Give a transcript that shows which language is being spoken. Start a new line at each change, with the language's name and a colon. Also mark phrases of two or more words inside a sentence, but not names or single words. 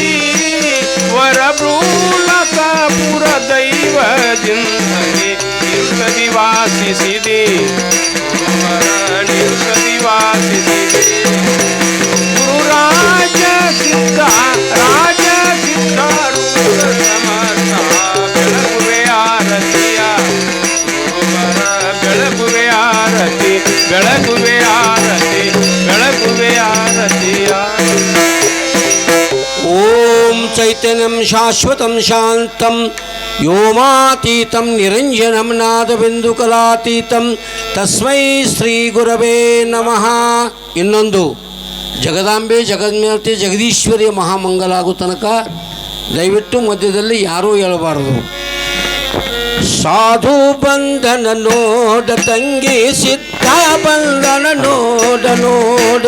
Kannada: ವರಭ್ರೂಲಕಾಪುರ ದೈವದಿಂದಲೇ ನಿರುತದಿ ವಾಸಿಸಿದೆ ಗುರುವರ ನಿರುತದಿ ವಾಸಿಸಿದೆ ಗುರುರಾಜ ಸಿದ್ಧ ರಾಜ ಸಿದ್ಧಾರೂಢ ಸಮರ್ಥ ಬೆಳಗುವೆ ಆರತಿಯ ಗುರುವರ ಬೆಳಗುವೆ ಆರತಿ ಬೆಳಗುವೆ ಆರತಿ ಬೆಳಗುವೆ ಆರತಿಯ
Sanskrit: ಓಂ ಚೈತನ್ಯಂ ಶಾಶ್ವತಂ ಶಾಂತಂ ವ್ಯೋಮಾತೀತಂ ನಿರಂಜನಂ ನಾದಬಿಂದುಕಲಾತೀತಂ ತಸ್ಮೈ ಶ್ರೀ ಗುರವೇ ನಮಃ.
Kannada: ಇನ್ನೊಂದು ಜಗದಾಂಬೆ ಜಗನ್ಮಾತೆ ಜಗದೀಶ್ವರಿಯ ಮಹಾಮಂಗಲ ಆಗೋ ತನಕ ದಯವಿಟ್ಟು ಮಧ್ಯದಲ್ಲಿ ಯಾರೂ ಹೇಳಬಾರದು. ಸಾಧು ಬಂಧನ ನೋಡ ತಂಗಿ ಸಿದ್ಧ ಬಂಧನ ನೋಡ ನೋಡ